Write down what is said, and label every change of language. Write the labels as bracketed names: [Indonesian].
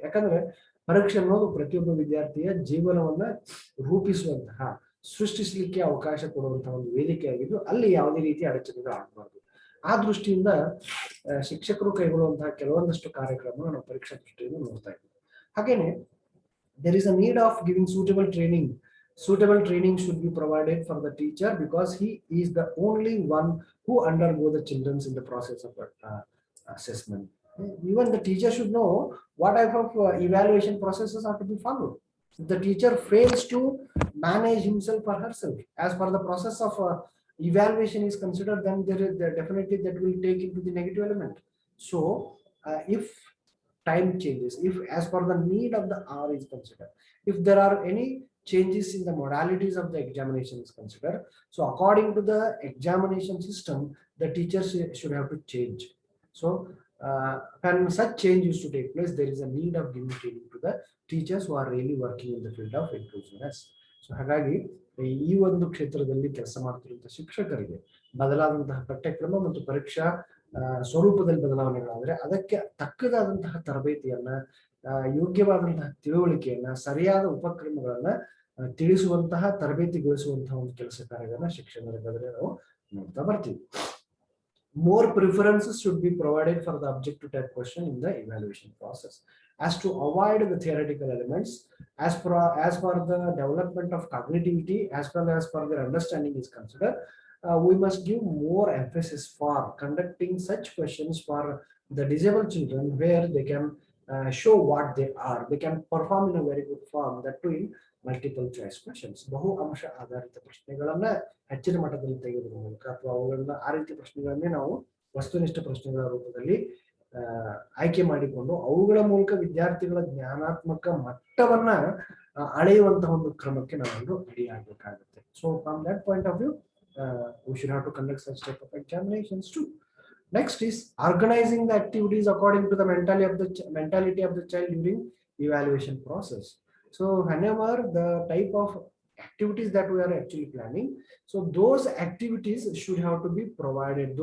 [Kannada] ಯಾಕಂದ್ರೆ ಪರೀಕ್ಷೆ ಅನ್ನೋದು ಪ್ರತಿಯೊಬ್ಬ ವಿದ್ಯಾರ್ಥಿಯ ಜೀವನವನ್ನ ರೂಪಿಸುವಂತಹ, ಸೃಷ್ಟಿಸಲಿಕ್ಕೆ ಅವಕಾಶ ಕೊಡುವಂತಹ ಒಂದು ವೇದಿಕೆ ಆಗಿದ್ದು ಅಲ್ಲಿ ಯಾವುದೇ ರೀತಿಯ ಅಡಚಣೆಗಳು ಆಗಬಾರ್ದು. ಆ ದೃಷ್ಟಿಯಿಂದ ಶಿಕ್ಷಕರು ಕೈಗೊಳ್ಳುವಂತಹ ಕೆಲವೊಂದಷ್ಟು ಕಾರ್ಯಕ್ರಮ ನಾವು ಪರೀಕ್ಷಾ ದೃಷ್ಟಿಯಿಂದ ನೋಡ್ತಾ ಇದ್ದೀವಿ. ಹಾಗೇನೆ [English] there is a need of giving suitable training. Suitable training should be provided for the teacher because he is the only one who undergo the children in the process of assessment. Even the teacher should know what type of evaluation processes are to be followed. If the teacher fails to manage himself or herself as per the process of evaluation is considered, then there definitely that will take into the negative element. So if time changes, if as per the need of the hour is considered, if there are any changes in the modalities of the examination is considered, so according to the examination system, the teachers should have to change. So when such change is to take place, there is a need of giving training to the teachers who are really working in the field of inclusiveness. [Kannada] So ಹಾಗಾಗಿ ಈ ಒಂದು ಕ್ಷೇತ್ರದಲ್ಲಿ ಕೆಲಸ ಮಾಡ್ತಿರುವಂತಹ ಶಿಕ್ಷಕರಿಗೆ ಬದಲಾದಂತಹ ಪಠ್ಯಕ್ರಮ ಮತ್ತು ಪರೀಕ್ಷಾ ಸ್ವರೂಪದಲ್ಲಿ ಬದಲಾವಣೆಗಳಾದ್ರೆ ಅದಕ್ಕೆ ತಕ್ಕದಾದಂತಹ ತರಬೇತಿಯನ್ನ, ಯೋಗ್ಯವಾದಂತಹ ತಿಳುವಳಿಕೆಯನ್ನ, ಸರಿಯಾದ ಉಪಕ್ರಮಗಳನ್ನ ತಿಳಿಸುವಂತಹ, ತರಬೇತಿಗೊಳಿಸುವಂತಹ ಒಂದು ಕೆಲಸ ಕಾರ್ಯಗಳನ್ನ ಶಿಕ್ಷಣ ರಂಗದಲ್ಲಿ ನಾವು ನೋಡ್ತಾ ಬರ್ತೀವಿ. [English] More preferences should be provided for the objective type question in the evaluation process, as to avoid the theoretical elements, as per the development of cognitivity as well as per their understanding is considered. We must give more emphasis for conducting such questions for the disabled children where they can show what they are. They can perform in a very good form, that too in multiple choice questions. [Kannada] ಬಹು ಅಂಶ ಆಧಾರಿತ ಪ್ರಶ್ನೆಗಳನ್ನ ಹೆಚ್ಚಿನ ಮಟ್ಟದಲ್ಲಿ ತೆಗೆದುಕೊಳ್ಳುವ ಮೂಲಕ ಅಥವಾ ಅವುಗಳನ್ನ ಆ ರೀತಿ ಪ್ರಶ್ನೆಗಳನ್ನೇ ನಾವು ವಸ್ತುನಿಷ್ಠ ಪ್ರಶ್ನೆಗಳ ರೂಪದಲ್ಲಿ ಆಯ್ಕೆ ಮಾಡಿಕೊಂಡು ಅವುಗಳ ಮೂಲಕ ವಿದ್ಯಾರ್ಥಿಗಳ ಜ್ಞಾನಾತ್ಮಕ ಮಟ್ಟವನ್ನ ಅಳೆಯುವಂತಹ ಒಂದು ಕ್ರಮಕ್ಕೆ ನಾವೆಲ್ಲರೂ ready ಆಗಬೇಕಾಗುತ್ತೆ. [English] So from that point of view we should have to conduct such type of examinations too. Next is organizing the activities according to the mentality of the child during evaluation process. So whenever the type of activities that we are actually planning, so those activities should have to be provided.